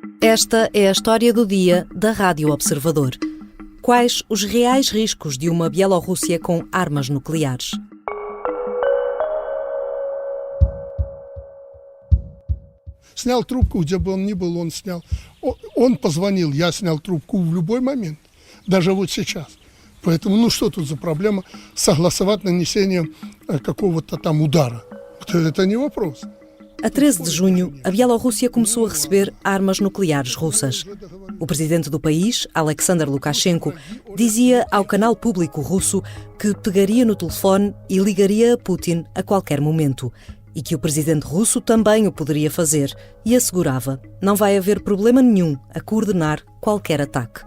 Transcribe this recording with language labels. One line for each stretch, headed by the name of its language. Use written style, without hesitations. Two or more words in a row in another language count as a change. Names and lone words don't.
Portuguese: Esta é a história do dia da Rádio Observador. Quais os reais riscos de uma Bielorrússia com armas nucleares?
Russian: Снял трубку, где бы он ни был, он снял. Он позвонил, я снял трубку в любой момент, даже вот сейчас. Поэтому, что тут за проблема согласовать нанесение какого-то там удара? Это не вопрос.
Portuguese: A 13 de junho, a Bielorrússia começou a receber armas nucleares russas. O presidente do país, Alexander Lukashenko, dizia ao canal público russo que pegaria no telefone e ligaria a Putin a qualquer momento. E que o presidente russo também o poderia fazer. E assegurava, não vai haver problema nenhum a coordenar qualquer ataque.